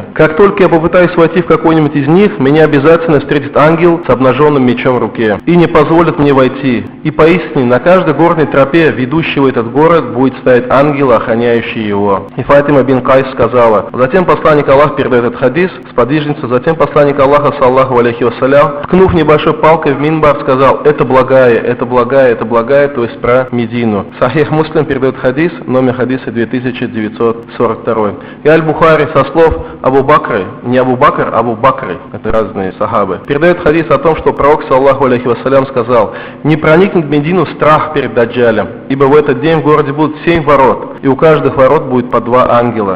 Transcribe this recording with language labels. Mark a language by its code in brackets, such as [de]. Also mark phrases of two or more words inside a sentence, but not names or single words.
[ru] Как только я попытаюсь войти в какой-нибудь из них, меня обязательно встретит ангел с обнаженным мечом в руке и не позволит мне войти. И поистине на каждой горной тропе, ведущей в этот город, будет стоять ангел, охраняющий его. И Фатима бин Кайс сказала, затем посланник Аллаха передает этот хадис, сподвижница, затем посланник Аллаха, [ar] صلى الله عليه وسلم, [ru] ткнув небольшой палкой в минбар, сказал, это благая, это благая, это благая, то есть про Медину. Сахих Муслим передает хадис, номер хадиса 2942. И Аль-Бухари со слов Абу Бакры, не Абу Бакр, а Абу Бакры, это разные сахабы, передает хадис о том, что пророк, [ar] صلى الله عليه وسلم, [ru] сказал, не проникнет в Медину страх перед Даджалем, ибо в этот день в городе будут 7 ворот, и у каждых ворот будет по 2 ангела.